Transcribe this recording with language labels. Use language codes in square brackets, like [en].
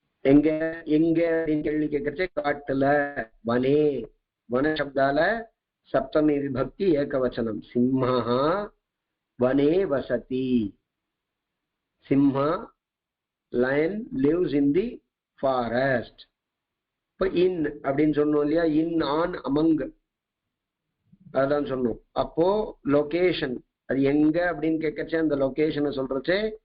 [ta] எங்க எங்க அப்படின்னு கேள்வி கேட்கறச்சே காட்டுல, வனே. வன சப்தால சப்தமி விபக்தி ஏகவச்சனம். [sa] சிம்ஹா வனே வசதி. [ta] Simha, [en] lion lives in the forest. [ta] இப்போ இன் அப்படின்னு சொன்னோம் இல்லையா, [en] in on among, [ta] அதான் சொன்னோம். அப்போ லொகேஷன், அது எங்க அப்படின்னு கேட்கறச்சே அந்த லொகேஷனை சொல்றச்சே